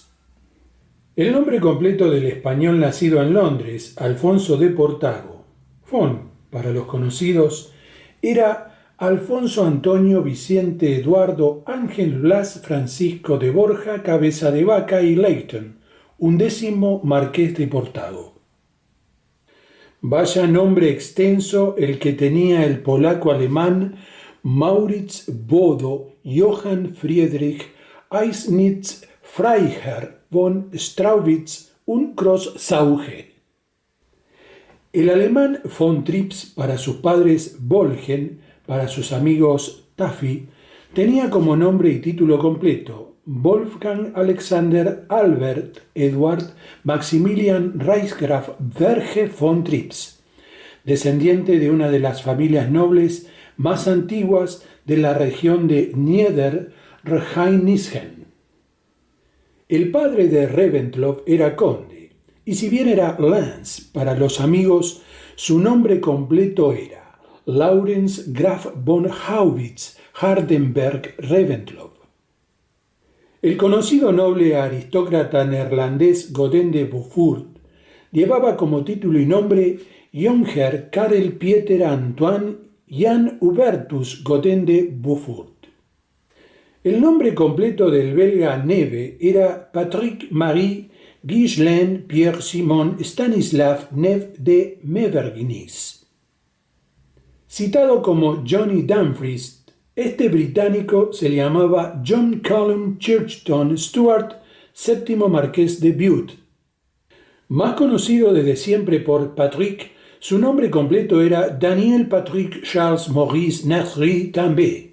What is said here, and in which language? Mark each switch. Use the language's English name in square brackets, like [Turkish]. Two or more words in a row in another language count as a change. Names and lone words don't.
[Spanish] El nombre completo del español nacido en Londres, Alfonso de Portago, Fon, para los conocidos, era Alfonso Antonio Vicente Eduardo Ángel Blas Francisco de Borja Cabeza de Vaca y Leighton, 11º marqués de Portago. Vaya nombre extenso el que tenía el polaco-alemán Maurits Bodo Johann Friedrich Eisnitz Freiherr von Straubitz und Groß-Sauge. El alemán von Trips para sus padres Bolgen, para sus amigos Taffy, tenía como nombre y título completo Wolfgang Alexander Albert Eduard Maximilian Reichsgraf Verge von Trips, descendiente de una de las familias nobles más antiguas de la región de Nieder-Rhein-Neckar. El padre de Reventlow era conde, y si bien era Lanz para los amigos, su nombre completo era Laurens Graf von Haubitz Hardenberg Reventlow. El conocido noble aristócrata neerlandés Godin de Beaufort llevaba como título y nombre Jonger Karel Pieter Antoine Jan Hubertus Godin de Beaufort. El nombre completo del belga Neve era Patrick Marie Ghislain Pierre Simon Stanislav Neve de Mevergnis. Citado como Johnny Dumfries, este británico se llamaba John Callum Churchton Stuart, 7º marqués de Bute. Más conocido desde siempre por Patrick, su nombre completo era Daniel Patrick Charles Maurice Nasri També.